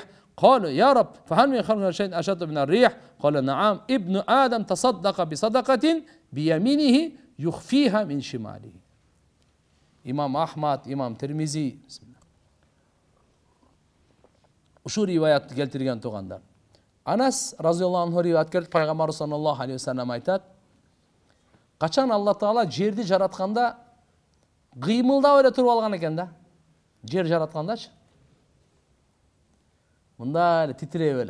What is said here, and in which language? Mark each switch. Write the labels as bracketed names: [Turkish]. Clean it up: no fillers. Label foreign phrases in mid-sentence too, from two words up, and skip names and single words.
[Arabic] قالوا يا رب فهل من خلقك شيء أشد من الريح؟ قال نعم ابن آدم تصدق بصدقة بيمينه يخفيها من شماله. إمام أحمد, إمام ترمذي. [Kyrgyz] Uшу риваят келтирген тугандар. Анас [Arabic] رضي الله عنه [Kyrgyz] риваят келтирип пайгамбар [Arabic] صلى الله عليه وسلم [Kyrgyz] айтат: качан Алла Таала жерди жаратканда кыймылдап эле туруп алган экен да. Жер жараткандачы. Мында эле титиреп эле.